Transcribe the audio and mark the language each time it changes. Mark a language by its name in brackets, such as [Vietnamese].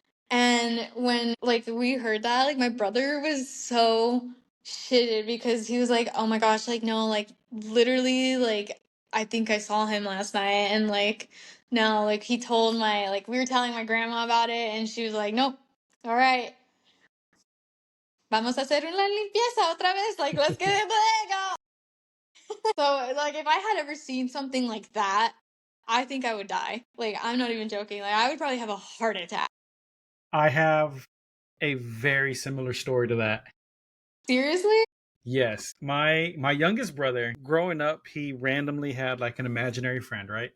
[English] And when like we heard that, like my brother was so shitted because he was like, "Oh my gosh, like no, like literally like I think I saw him last night." And like no, like he told my like we were telling my grandma about it and she was like, "Nope. All right. [Spanish] Vamos a hacer una limpieza otra vez. [English] Like let's get it go." So like if I had ever seen something like that, I think I would die. Like I'm not even joking. Like I would probably have a heart attack. I have a very similar story to that. Seriously? Yes, my youngest brother, growing up, he randomly had like an imaginary friend, right?